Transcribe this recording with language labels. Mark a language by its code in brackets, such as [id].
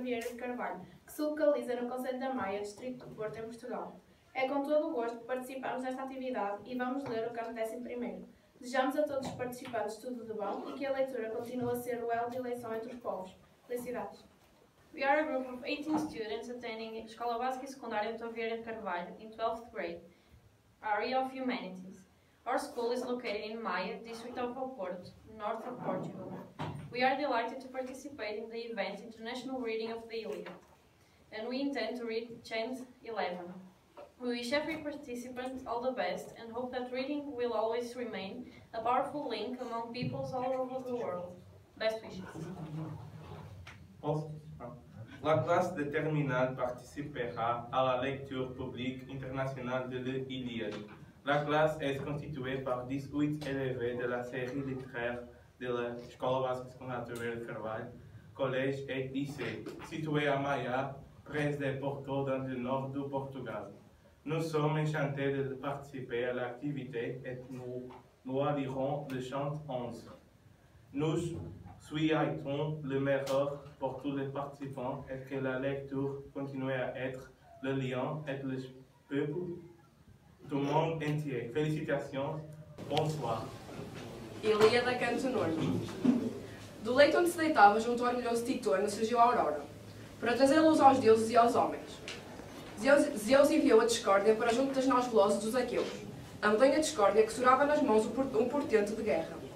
[pt] Vieira de Carvalho, que se localiza no concelho da Maia, distrito do Porto, em Portugal. É com todo o gosto que participamos nesta atividade e vamos ler o canto 11º. Desejamos a todos os participantes tudo de bom e que a leitura continue a ser o elo de eleição entre os povos. Felicidades! [en] We are a group of 18 students attending Escola Básica e Secundária Dr. Vieira de Carvalho in 12th grade, area of Humanities. Our school is located in Maia, district of Oporto, north of Portugal. We are delighted to participate in the event International Reading of the Iliad, and we intend to read chant 11. We wish every participant all the best and hope that reading will always remain a powerful link among peoples all over the world. Best wishes. [fr] La classe de terminale participera à la lecture publique internationale de l'Iliade. La classe est constituée par 18 élèves de la série littéraire de la Escola Básica Secundária de Vieira de Carvalho, collège et lycée, situé à Maia, près de Porto, dans le nord du Portugal. Nous sommes enchantés de participer à l'activité et nous lirons le chant 11. Nous souhaitons le meilleur pour tous les participants et que la lecture continue à être le lien entre le peuple [pt] do mundo [fr] entier. [pt] Felicitações, [fr] bonsoir. [pt] Ilíada, canto 9. Do leito onde se deitava junto ao orgulhoso Titone surgiu a aurora, para trazer luz aos deuses e aos homens. Zeus enviou a discórdia para junto das naus velozes dos aqueus, a medonha discórdia que segurava nas mãos um portento de guerra.